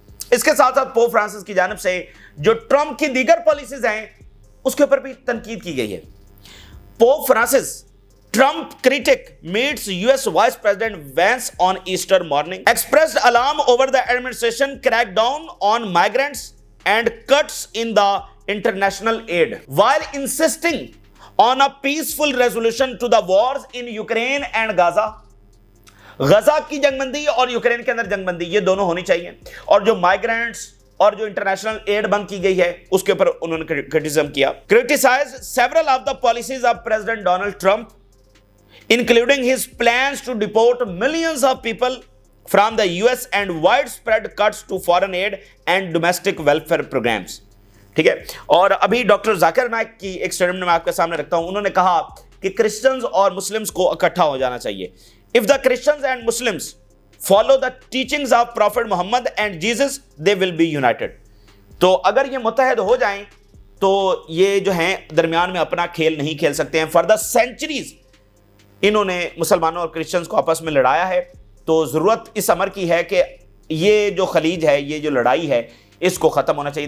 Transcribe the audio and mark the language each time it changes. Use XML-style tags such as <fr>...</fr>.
<ur>اس کے ساتھ ساتھ پوپ فرانسس کی جانب سے جو ٹرمپ کی دیگر پالیسیز ہیں اس کے اوپر بھی تنقید کی گئی ہے.</ur> <en>Pope Francis Trump critic meets US Vice President Vance on Easter morning, expressed alarm over the administration crackdown on migrants and cuts in the international aid, while insisting on a peaceful resolution to the wars in Ukraine and Gaza.</en> <ur>Gaza کی جنگ بندی اور Ukraine کے اندر جنگ بندی یہ دونوں ہونی چاہیے, اور جو مائیگرینٹس اور جو انٹرنیشنل ایڈ بند کی گئی ہے اس کے اوپر انہوں نے کرٹیسزم کیا.</ur> <en>Criticized several of the policies of President Donald Trump, including his plans to deport millions of people from the US and widespread cuts to foreign aid and domestic welfare programs.</en> <ur>ٹھیک ہے, اور ابھی doctor Zakir Naik کی ایک statement میں آپ کے سامنے رکھتا ہوں. انہوں نے کہا کہ کرسچنز اور مسلمز کو اکٹھا ہو جانا چاہیے.</ur> <en>If the Christians and Muslims follow the teachings of Prophet Muhammad and Jesus, they will be united.</en> <ur>تو اگر یہ متحد ہو جائیں تو یہ جو ہیں درمیان میں اپنا کھیل نہیں کھیل سکتے ہیں.</ur> <en>For the centuries</en> <ur>انہوں نے مسلمانوں اور کرسچنز کو آپس میں لڑایا ہے. تو ضرورت اس امر کی ہے کہ یہ جو خلیج ہے, یہ جو لڑائی ہے, اس کو ختم ہونا چاہیے.</ur>